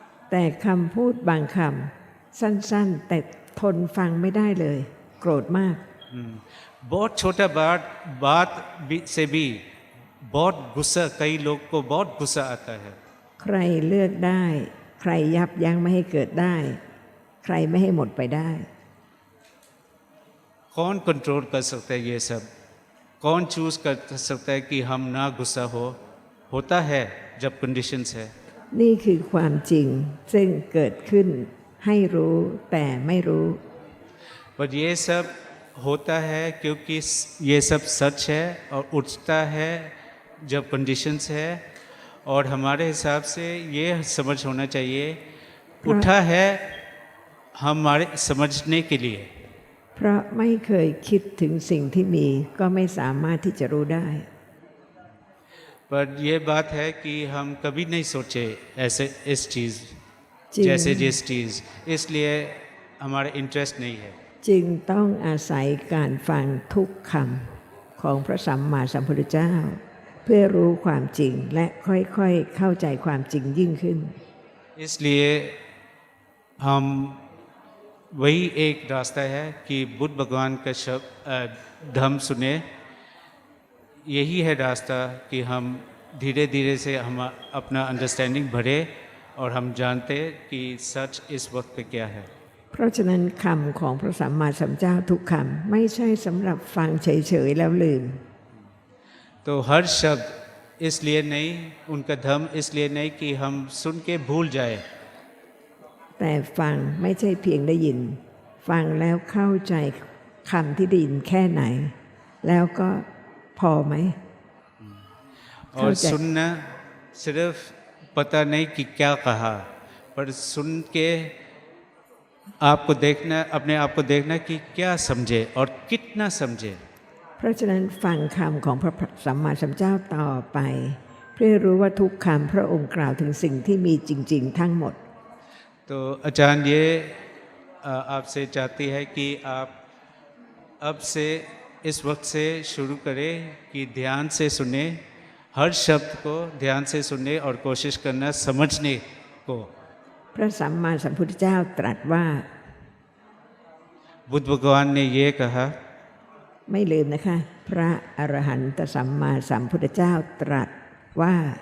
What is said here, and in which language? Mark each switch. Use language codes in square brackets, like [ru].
[th] แต่คำพูดบางคำสั้นๆแต่ทนฟังไม่ได้เลยโกรธมาก [hi] बहुत छोटा बात से भी बहुत गुस्सा कई लोग को बहुत गुस्सा आता है [th] ใครเลือกได้ ใครยับยั้งไม่ให้เกิดได้ ใครไม่ให้หมดไปได้ [hi] कौन कंट्रोल कर सकता है ये सब कौन चूज कर सकता है कि हम ना गुस्सा होता है जब कंडीशंस है [th] นี่คือความจริงซึ่งเกิดขึ้นให้รู้แต่ไม่รู้ [hi] पर ये सब होता है क्योंकि ये सब सच है और उठता है जब कंडीशंस है और हमारे हिसाब से ये समझ होना चाहिए उठा है हमारे समझने के लिए [th] เพราะไม่เคยคิดถึงสิ่งที่มีก็ไม่สามารถที่จะรู้ได้ [hi] पर ये बात है कि हम कभी नहीं सोचे ऐसे इस चीज़ जी। जैसे जिस चीज़ इसलिए हमारा इंटरेस्ट नहीं है [th] จึงต้องอาศัยการฟังทุกคำของพระสัมมาสัมพุทธเจ้า เพื่อรู้ความจริงและค่อยๆเข้าใจความจริงยิ่งขึ้น [hi] इसलिए हम वही एक रास्ता है कि बुद्ध भगवान का शब्द धम्म सुने यही है रास्ता कि हम धीरे धीरे से हम अपना अंडरस्टैंडिंग बढ़े और हम जानते कि सच इस वक्त पे क्या है [th] เพราะฉะนั้นคำของพระสัมมาสัมพุทธเจ้าทุกคำไม่ใช่สำหรับฟังเฉยๆแล้วลืม [hi] तो हर शब्द इसलिए नहीं उनका धर्म इसलिए नहीं कि हम सुन के भूल जाए [th] แต่ฟังไม่ใช่เพียงได้ยิน ฟังแล้วเข้าใจคำที่ได้ยินแค่ไหน แล้วก็พอไหม [hi] और सुनना सिर्फ पता नहीं कि क्या कहा पर सुन के आपको देखना अपने आप को देखना कि क्या समझे और कितना समझे [th] เพราะฉะนั้นฟังคำของพระสัมมาสัมพุทธเจ้าต่อไป เพื่อรู้ว่าทุกคำพระองค์กล่าวถึงสิ่งที่มีจริงๆทั้งหมด [hi] तो आचार्य ये आपसे चाहती है कि आप अब से इस वक्त से शुरू करें कि ध्यान से सुने हर शब्द को ध्यान से सुनने और कोशिश करना समझने को [th] พระสัมมาสัมพุทธเจ้าตรัสว่า [hi] बुद्ध भगवान ने ये कहा [th] ไม่ลืมนะคะ พระอรหันตสัมมาสัมพุทธเจ้าตรัสว่า